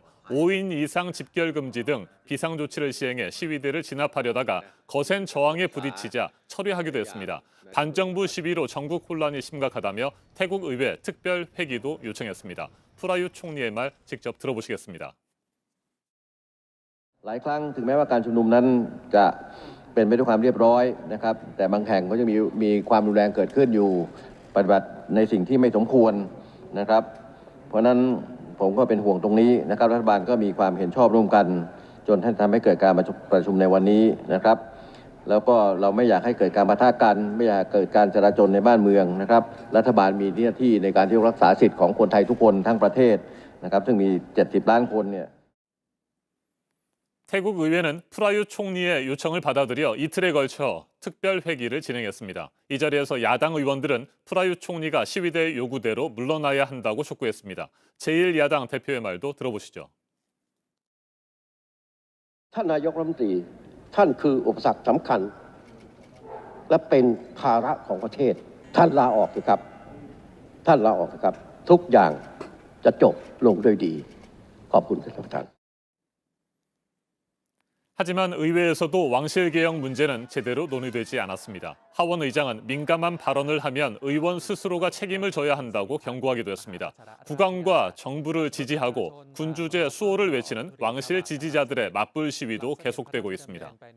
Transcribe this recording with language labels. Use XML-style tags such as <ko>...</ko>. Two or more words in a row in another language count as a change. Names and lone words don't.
<ko>5인 이상 집결 금지 등 비상조치를 시행해 시위대를 진압하려다가 거센 저항에 부딪히자 철회하기도 했습니다. 반정부 시위로 전국 혼란이 심각하다며 태국 의회 특별 회기도 요청했습니다. 프라윷 총리의 말 직접 들어보시겠습니다.</ko> <th>หลายครั้งถึงแม้ว่าการชุมนุมนั้นจะเป็นไปด้วยความเรียบร้อยนะครับแต่บางแห่งก็ยังมีความรุนแรงเกิดขึ้นอยู่ปฏิ บัติในสิ่งที่ไม่สมควรนะครับเพราะนั้นผมก็เป็นห่วงตรงนี้นะครับรัฐบาลก็มีความเห็นชอบร่วมกันจนทำให้เกิดการประชุมในวันนี้นะครับแล้วก็เราไม่อยากให้เกิดการปะทะกันไม่อยากเกิดการจราจรในบ้านเมืองนะครับรัฐบาลมีหน้าที่ในการที่รักษาสิทธิ์ของคนไทยทุกคนทั้งประเทศนะครับซึ่งมี70ล้านคนเนี่ย</th> <ko>태국 의회는 프라윷 총리의 요청을 받아들여 이틀에 걸쳐 특별 회기를 진행했습니다. 이 자리에서 야당 의원들은 프라윷 총리가 시위대 요구대로 물러나야 한다고 촉구했습니다. 제1야당 대표의 말도 들어보시죠.</ko> <th>ท่านนายกรัฐมนตรีท่านคืออุปสรรคสำคัญ และเป็นภาระของประเทศท่านลาออกสิครับท่านลาออกนะครับทุกอย่างจะจบลงด้วยดีขอบคุณท่านประธาน</th> <ko>하지만 의회에서도 왕실 개혁 문제는 제대로 논의되지 않았습니다. 하원 의장은 민감한 발언을 하면 의원 스스로가 책임을 져야 한다고 경고하기도 했습니다. 국왕과 정부를 지지하고 군주제 수호를 외치는 왕실 지지자들의 맞불 시위도 계속되고 있습니다.</ko>